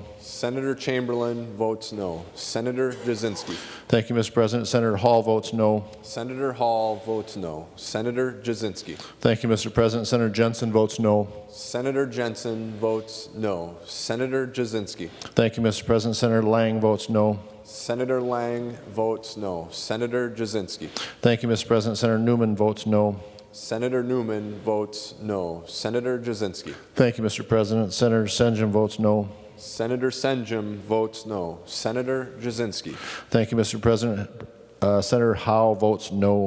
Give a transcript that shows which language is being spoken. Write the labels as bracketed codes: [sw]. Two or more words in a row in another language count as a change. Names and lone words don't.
[en] Senator Chamberlain votes no. Senator Jasinski. Thank you, Mr. President. Senator Hall votes no. Senator Hall votes no. Senator Jasinski. Thank you, Mr. President. Senator Jensen votes no. Senator Jensen votes no. Senator Jasinski. Thank you, Mr. President. Senator Lang votes no. Senator Lang votes no. Senator Jasinski. Thank you, Mr. President. Senator Newman votes no. Senator Newman votes no. Senator Jasinski. Thank you, Mr. President. Senator Senjum votes no. Senator Senjum votes no. Senator Jasinski. Thank you, Mr. President. Senator Howe votes no.